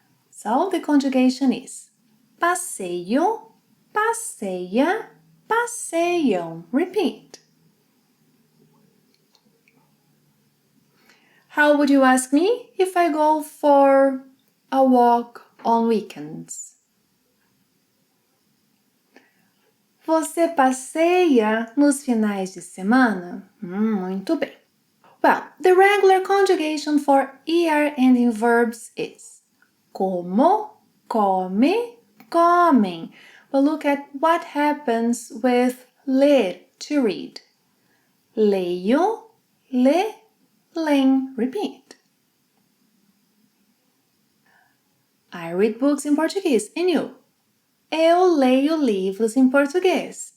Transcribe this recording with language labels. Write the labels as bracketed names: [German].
[English] So the conjugation is [Portuguese] passeio, passeia, passeiam. [English] Repeat. How would you ask me if I go for a walk on weekends? [Portuguese] Você passeia nos finais de semana? Muito bem. [English] Well, the regular conjugation for ER ending verbs is [Portuguese] como, come, comem. [English] But look at what happens with ler, to read. [Portuguese] Leio, lê, leem. [English] Repeat. I read books in Portuguese. And you? [Portuguese] Eu leio livros em português.